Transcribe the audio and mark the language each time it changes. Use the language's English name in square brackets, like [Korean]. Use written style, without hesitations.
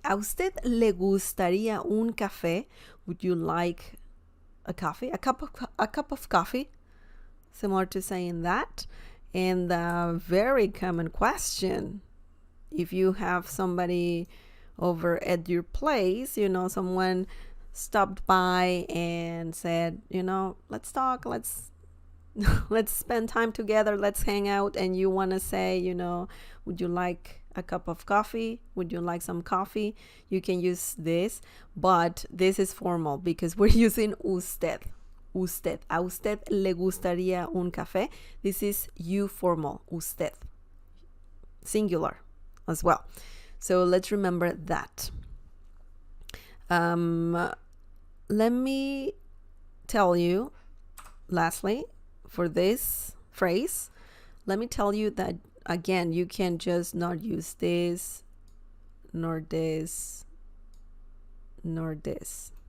[Spanish] ¿A usted le gustaría un café? [English] Would you like a coffee? A cup of coffee? Similar to saying that. And a very common question. If you have somebody over at your place, someone stopped by and said, let's talk, let's spend time together, let's hang out, and you want to say, would you like a cup of coffee? Would you like some coffee? You can use this, but this is formal because we're using usted. [Spanish] A usted le gustaría un café. [English] This is you formal, usted. Singular as well. So let's remember that. Let me tell you, lastly, for this phrase, let me tell you that, again, you can just not use this, nor this, nor this.